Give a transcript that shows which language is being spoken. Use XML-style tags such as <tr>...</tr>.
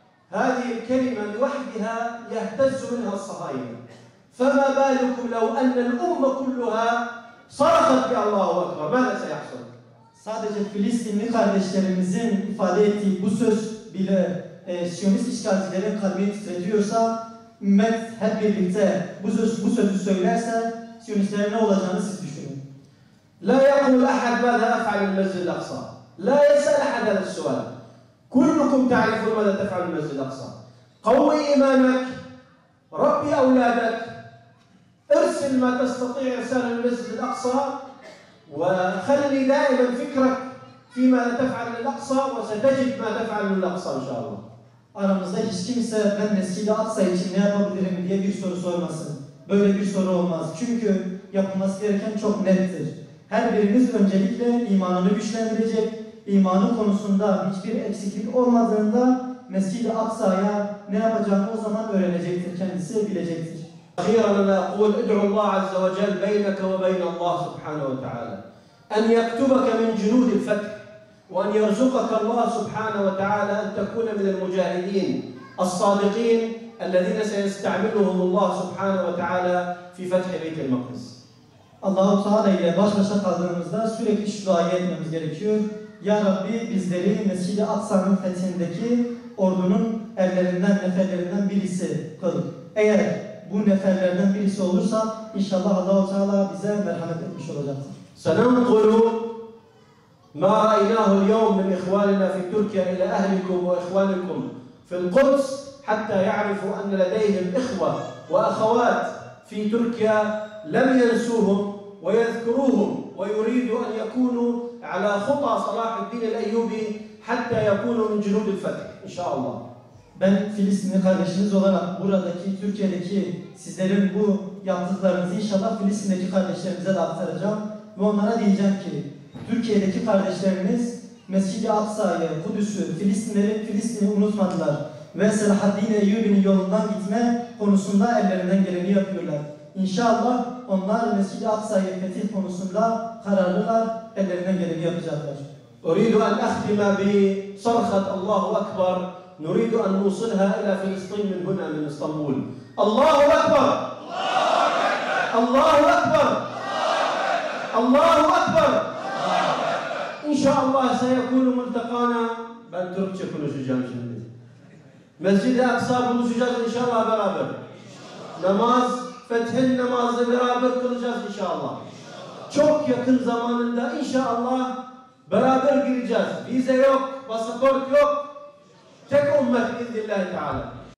<ar>هذه الكلمة لوحدها يهتز منها الصهاينة فما بالكم لو أن الأمة كلها صرخت بالله أكبر ماذا سيحصل؟</ar> <tr>Sadece Filistinli kardeşlerimizin ifade ettiği bu söz bile Siyonist işgalcilerin kalbini titretiyorsa ümmet hep birlikte bu sözü söylerse Siyonistlerin ne olacağını siz düşünün.</tr> <ar>لا يقول أحد ماذا أفعل المسجد الأقصى لا يسأل أحد هذا السؤال كلكم تعرفون ماذا تفعل المسجد الأقصى قوي إيمانك ربي أولادك ارسل ما تستطيع إرسال المسجد الأقصى وخلي دائما فكرك فيما تفعل للأقصى وستجد ما تفعل للأقصى إن شاء الله.</ar> <tr>Aramızda hiç kimse ben Mescid-i Aksa için ne yapabilirim diye bir soru sormasın. Böyle bir soru olmaz. Çünkü yapılması gereken çok nettir. Her birimiz öncelikle imanını güçlendirecek, imanı konusunda hiçbir eksiklik olmadığında Mescid-i Aksa'ya ne yapacağını o zaman öğrenecektir, kendisi bilecektir.</tr> <ar>أخيرا أنا أقول ادعو الله عز وجل بينك وبين الله سبحانه وتعالى أن يكتبك من جنود الفتح وأن يرزقك الله سبحانه وتعالى أن تكون من المجاهدين الصادقين الذين سيستعملهم الله سبحانه وتعالى في فتح بيت المقدس.</ar> <tr>Allah-u Teala ile baş başa kaldığımızda sürekli şu duayı etmemiz gerekiyor. Ya Rabbi bizleri Mescid-i Aksa'nın fethindeki ordunun erlerinden, neferlerinden birisi kıl. Eğer bu neferlerden birisi olursa inşallah Allah-u Teala bize merhamet etmiş olacaktır.</tr> <ar>سننقل ما رأيناه اليوم من إخواننا في تركيا إلى أهلكم وإخوانكم في القدس حتى يعرفوا أن لديهم إخوة وأخوات في تركيا لم ينسوهم ويذكروهم ويريدوا أن يكونوا على خطى صلاح الدين الأيوبي حتى يكونوا من جنود الفتح إن شاء الله.</ar> <tr>Ben Filistinli kardeşiniz olarak buradaki, Türkiye'deki sizlerin bu yaptıklarınızı inşallah Filistin'deki kardeşlerimize de aktaracağım. Ve onlara diyeceğim ki, Türkiye'deki kardeşleriniz Mescid-i Aksa'yı, Kudüs'ü, Filistin'i unutmadılar. Ve Selahaddin Eyyubi'nin yolundan gitme konusunda ellerinden geleni yapıyorlar. İnşallah onlar Mescid-i Aksa'yı fetih konusunda kararlılar, ellerinden geleni yapacaklar.</tr> <ar>أريد أن أختم بصرخة الله أكبر نريد أن نوصلها إلى فلسطين من هنا من اسطنبول. الله أكبر الله أكبر الله أكبر إن شاء الله سيكون ملتقانا.</ar> <tr>Ben Türkçe konuşacağım şimdi. Mescid-i Aksa buluşacağız inşallah beraber. Namaz, fethin namazı beraber kılacağız inşallah. Çok yakın zamanında inşallah beraber gireceğiz. Vize yok, pasaport yok. Tek ümmet biiznillahü teala.</tr>